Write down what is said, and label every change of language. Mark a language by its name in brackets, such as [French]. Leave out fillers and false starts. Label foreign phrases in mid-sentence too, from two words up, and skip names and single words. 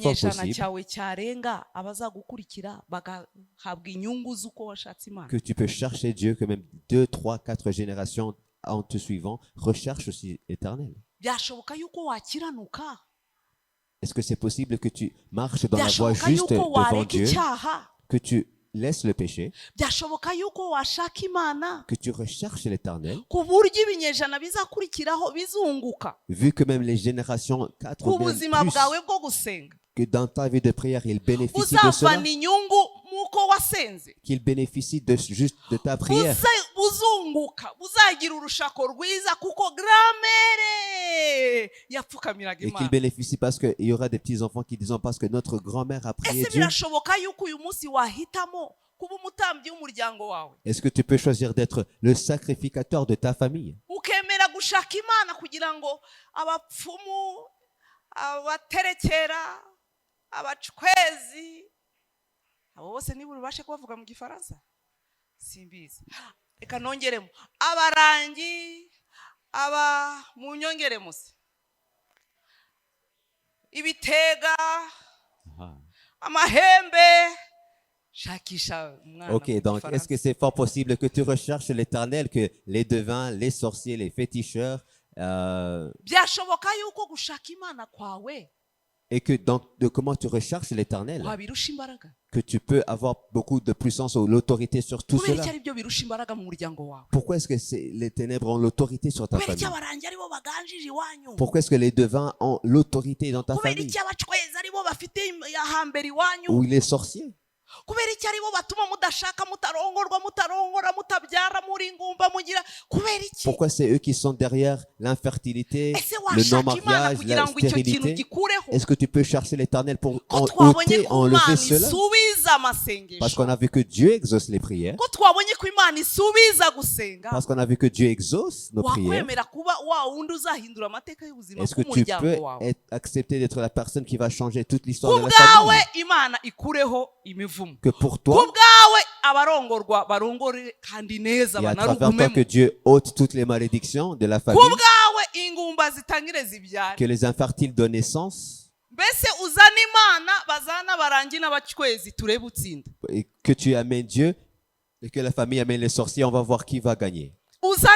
[Kinyarwanda] n'ikinyejana [French] possible [Kinyarwanda] cyawe cyarenga abazagukurikira bagahabwa inyungu z'uko washatse Imana [French] que tu peux chercher Dieu, que même 2, 3, 4 générations en te suivant recherchent aussi l'éternel. [Kinyarwanda] byashoboka yuko wakiranuka [French] Est-ce que c'est possible que tu marches dans la voie [Kinyarwanda] byashoboka [French] juste [Kinyarwanda] yuko [French] devant [Kinyarwanda] wareka [French] Dieu, [Kinyarwanda] icyaha [French] que tu laisses le péché, [Kinyarwanda] byashoboka yuko washaka Imana [French] que tu recherches l'éternel, [Kinyarwanda] ku buryo ibinyejana bizakurikiraho bizunguka [French] vu que même les générations 4 [Kinyarwanda] ku [French] ou bien [Kinyarwanda] buzima [French] plus, [Kinyarwanda] bwawe bwo gusenga [French] que dans ta vie de prière, il bénéficie de cela, [Kinyarwanda] uzavana inyungu muko wasenze [French] qu'il bénéficie de juste de ta prière, [Kinyarwanda] buzunguka buzagira urushako rwiza kuko gramere yapfukamiraga [French] et qu'il [Kinyarwanda] Imana [French] bénéficie parce qu'il y aura des petits-enfants qui diront parce que notre grand-mère a prié [Kinyarwanda] ese [French] Dieu. [Kinyarwanda] birashoboka yuko uyu munsi wahitamo kuba umutambyi w'umuryango wawe [French] Est-ce que tu peux choisir d'être le sacrificateur de ta famille [Kinyarwanda] ukemera gushaka Imana kugira ngo abapfumu abaterekera abacwezi abo bose niba ubashe kubavuga mu gifaransa simbizi reka nongeremo abarangi mu nyongeremo se ibitega amahembe shakisha umwana [French] Ok, donc est-ce que c'est fort possible que tu recherches l'éternel, que les devins, les sorciers, les féticheurs, [Kinyarwanda] byashoboka yuko gushaka Imana kwawe [French] et que donc de comment tu recherches l'éternel, [Kinyarwanda] wabirusha imbaraga [French] que tu peux avoir beaucoup de puissance ou l'autorité sur tout [Kinyarwanda] kubera [French] cela. [Kinyarwanda] iki ari byo birusha imbaraga mu muryango wawe [French] Pourquoi est-ce que les ténèbres ont l'autorité sur ta [Kinyarwanda] kubera iki [French] famille? [Kinyarwanda] abarangi aribo baganjije iwanyu [French] Pourquoi est-ce que les devins ont l'autorité dans ta [Kinyarwanda] kubera [French] famille? [Kinyarwanda] iki abacwezi aribo bafite ahambere iwanyu [French] Ou les sorciers? [Kinyarwanda] kubera iki aribo batuma mudashaka mutarongorwa mutarongora mutabyara muri ingumba mugira kubera iki [French] Pourquoi c'est eux qui sont derrière l'infertilité, [Kinyarwanda] ese [French] le [Kinyarwanda] washaka Imana [French] non-mariage, [Kinyarwanda] kugira [French] la [Kinyarwanda] ngo icyo kintu [French] stérilité? [Kinyarwanda] gikureho [French] Est-ce que tu peux chercher l'éternel pour [Kinyarwanda] ko twabonye [French] ôter, [Kinyarwanda] ko Imana [French] enlever cela? [Kinyarwanda] isubiza [French] Parce [Kinyarwanda] amasengesho [French] qu'on a vu que Dieu exauce les prières. [Kinyarwanda] ko twabonye ko Imana isubiza gusenga [French] Parce qu'on a vu que Dieu exauce nos prières. [Kinyarwanda] wakwemera kuba wa wundi uzahindura amateka y'ubuzima [French] Est-ce que tu peux [Kinyarwanda] bw'umuryango wawe [French] accepter d'être la personne qui va changer toute l'histoire [Kinyarwanda] ku [French] de la [Kinyarwanda] bwawe [French] famille? [Kinyarwanda] Imana ikureho imivumo [French] Que pour [Kinyarwanda] ku [French] toi [Kinyarwanda] bwawe abarongorwa barongore kandi neza [French] et à travers toi que [Kinyarwanda] banarugumemo [French] Dieu ôte toutes les malédictions de la [Kinyarwanda] ku [French] famille, [Kinyarwanda] bwawe ingumba zitangire zibyare [French] que les infertiles donnent naissance, [Kinyarwanda] mbese uzana Imana bazana abarangi n'abacwezi turebe utsinda [French] et que tu amènes Dieu et que la famille amène les sorciers, on va voir qui va gagner.